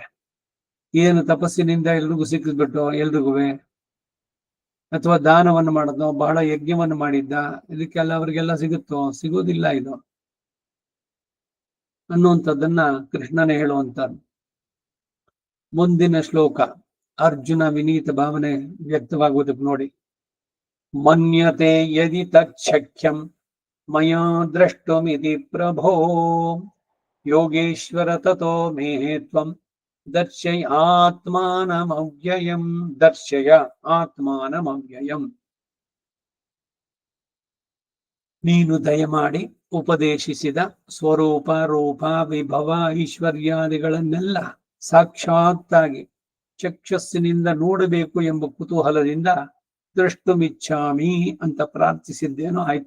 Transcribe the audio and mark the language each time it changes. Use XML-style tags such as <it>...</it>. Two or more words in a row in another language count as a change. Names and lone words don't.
<kn>ಏನು ತಪಸ್ಸಿನಿಂದ ಎಲ್ರಿಗೂ ಸಿಕ್ಕಿಸ್ಬಿಟ್ಟು ಎಲ್ರಿಗೂ, ಅಥವಾ ದಾನವನ್ನು ಮಾಡೋದು, ಬಹಳ ಯಜ್ಞವನ್ನು ಮಾಡಿದ್ದ, ಇದಕ್ಕೆಲ್ಲ ಅವ್ರಿಗೆಲ್ಲ ಸಿಗುತ್ತೋ? ಸಿಗೋದಿಲ್ಲ ಇದು ಅನ್ನುವಂಥದ್ದನ್ನ ಕೃಷ್ಣನೇ ಹೇಳುವಂಥದ್ದು. ಮುಂದಿನ ಶ್ಲೋಕ ಅರ್ಜುನ ವಿನೀತ ಭಾವನೆ ವ್ಯಕ್ತವಾಗುವುದಕ್ಕೆ ನೋಡಿ.</kn> <sa>ಮನ್ಯತೆ ಯದಿ ತಚ್ಛಕ್ಯಂ ಮಯಾ ದ್ರಷ್ಟುಮಿತಿ ಪ್ರಭೋ ಯೋಗೇಶ್ವರ ತತೋ ಮೇ ತ್ವಂ ದರ್ಶಯ ಆತ್ಮಾನಮವ್ಯಯಂ. ದರ್ಶಯ ಆತ್ಮಾನಮವ್ಯಯಂ.</sa> <kn>ನೀನು ದಯಮಾಡಿ ಉಪದೇಶಿಸಿದ ಸ್ವರೂಪ, ರೂಪ, ವಿಭವ, ಐಶ್ವರ್ಯಾದಿಗಳನ್ನೆಲ್ಲ ಸಾಕ್ಷಾತ್ತಾಗಿ ಚಕ್ಷಸ್ಸಿನಿಂದ ನೋಡಬೇಕು ಎಂಬ ಕುತೂಹಲದಿಂದ ದ್ರಷ್ಟುಮಿಚ್ಛಾಮಿ ಅಂತ ಪ್ರಾರ್ಥಿಸಿದ್ದೇನೋ ಆಯ್ತು.</kn>